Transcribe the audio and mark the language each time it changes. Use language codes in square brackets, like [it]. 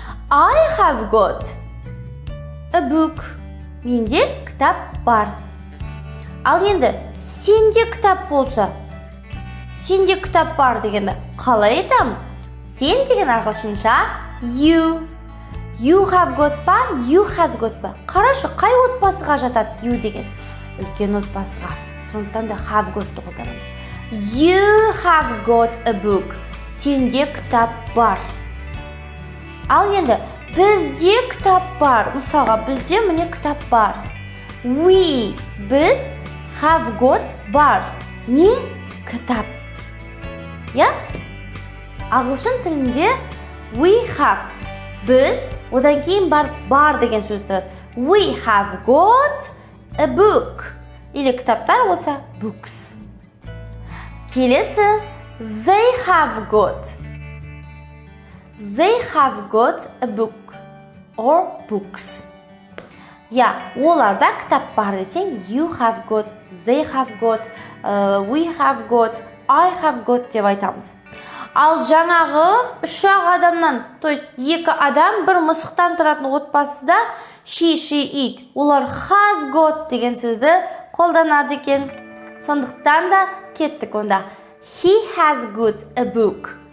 [en] I have got a book. [kk] Менде кітап бар. Ал енді сенде кітап болса, сенде кітап бар дегенді қалай айтам? Сен деген ағылшынша you. [en] You have got па, you has got па. [kk] Қарашы, қай отбасыға жатады you деген? Үлкен отбасыға. Сондықтан да have got'ты қолданамыз. [en] You have got a book. [kk] Сенде кітап бар. Ал енді бізде кітап бар. Мысалға, бізде міне кітап бар. [en] We, біз have got бар. [kk] Не? Кітап. Я? Ағылшын тілінде [en] we have. [kk] Біз, одан кейін бар деген сөз тұрады. [en] We have got a book. [kk] Или кітаптар болса books. [en] Келесі, they have got. They have got a book or books. [kk] Я, оларда кітап бар десең, [en] you have got, they have got, we have got, I have got [kk] деп айтамыз. Ал жаңағы үш-ақ адамнан, [ru] то есть [kk] екі адам бір мысықтан тұратын отбасыда [en] he, she, it. [kk] Олар [en] has got [kk] деген сөзді қолданады екен. Сондықтан да кеттік онда. [en] He has got a book.